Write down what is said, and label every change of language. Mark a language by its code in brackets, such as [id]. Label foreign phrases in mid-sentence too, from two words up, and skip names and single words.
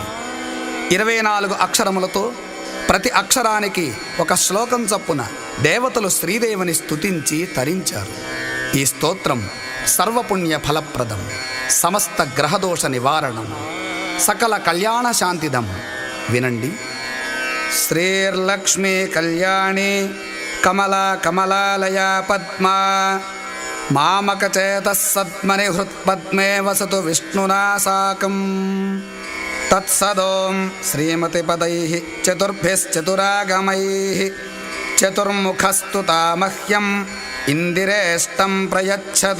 [te] 24 అక్షరములతో ప్రతి అక్షరానికి ఒక శ్లోకం చొప్పున దేవతలు శ్రీదేవిని స్తుతించి తరించారు. ఈ స్తోత్రం సర్వపుణ్య ఫలప్రదం, సమస్త గ్రహదోష నివారణం, సకల కళ్యాణ శాంతిదం. వినండి. [sa] श्रीर्लक्ष्मी कल्याणी कमला कमलालया पद्मा मामकचेतः सद्मनिहृत्पद्मे वसतु विष्णुना साकम्। तत्सदों श्रीमतिपदैः चतुर्भिश्चतुरागमैः चतुर्मुखस्तुता मह्यम् इन्दिरेष्टं प्रयच्छत्।